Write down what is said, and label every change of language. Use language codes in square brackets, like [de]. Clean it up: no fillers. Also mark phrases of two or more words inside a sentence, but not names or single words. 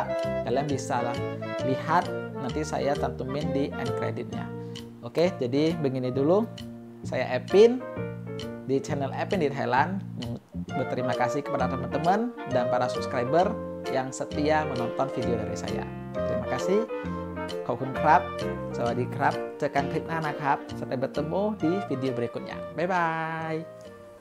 [id] Kalian bisa lihat, nanti saya cantumin di end creditnya. Oke, jadi begini dulu. Saya Epin di channel Epin di Thailand. Berterima kasih kepada teman-teman dan para subscriber yang setia menonton video dari saya. Terima kasih. [th] ขอบคุณครับ สวัสดีครับ เจอกันคลิปหน้านะครับ [id] sampai bertemu di video berikutnya. [en] Bye bye.